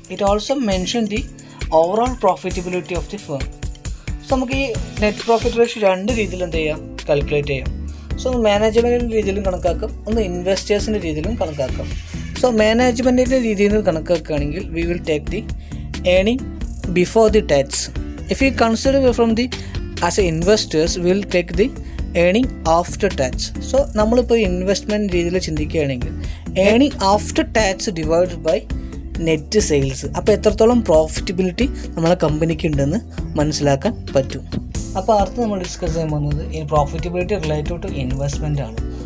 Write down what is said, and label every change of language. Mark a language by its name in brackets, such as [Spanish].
[English] It also mention the overall profitability of the firm. [Malayalam] So നമുക്ക് ഈ net profit ratio 2 രീതിയിൽ എന്ത് ചെയ്യാം, കാൽക്കുലേറ്റ് ചെയ്യാം. സോ മാനേജ്മെൻറ്റിൻ്റെ രീതിയിലും കണക്കാക്കാം, ഒന്ന് ഇൻവെസ്റ്റേഴ്സിൻ്റെ രീതിയിലും കണക്കാക്കാം. സോ മാനേജ്മെൻറ്റിൻ്റെ രീതിയിൽ നിന്ന് കണക്കാക്കുകയാണെങ്കിൽ [English] We will take the earning before the tax. If we consider from the as a investors, we will take the earning after tax. [Malayalam] So നമ്മളിപ്പോൾ ഇൻവെസ്റ്റ്മെൻറ്റ് രീതിയിൽ ചിന്തിക്കുകയാണെങ്കിൽ earning after tax divided by net sales. അപ്പോൾ എത്രത്തോളം profitability നമ്മളെ കമ്പനിക്ക് ഉണ്ടെന്ന് മനസ്സിലാക്കാൻ പറ്റും. അപ്പോൾ അടുത്ത് നമ്മൾ ഡിസ്കസ് ചെയ്യാൻ പോകുന്നത് ഈ പ്രോഫിറ്റബിലിറ്റി റിലേറ്റഡ് ടു ഇൻവെസ്റ്റ്മെൻ്റ് ആണ്.